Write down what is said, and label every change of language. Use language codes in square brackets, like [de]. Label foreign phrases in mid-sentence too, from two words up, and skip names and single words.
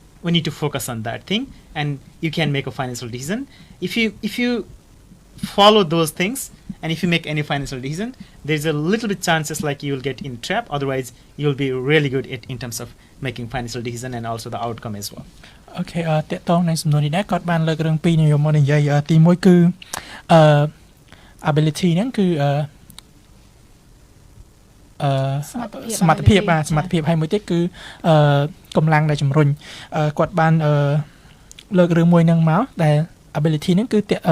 [en] we need to focus on that thing, and you can make a financial decision. If you follow those things, and if you make any financial decision, there's a little bit chances like you will get in trap. Otherwise, you'll be really good in terms of making financial decision and also the outcome as well. [km] Okay តកតងនឹងសំណួរនេះដែរគាត់បានលើករឿងពីរនេះយកមកនិយាយទី1គឺability ហ្នឹងគឺសមត្ថភាពហើយមួយទៀតគឺកម្លាំងដែលជំរុញគាត់បានលើករឿងមួយហ្នឹងមកដែល ability ហ្នឹងគឺ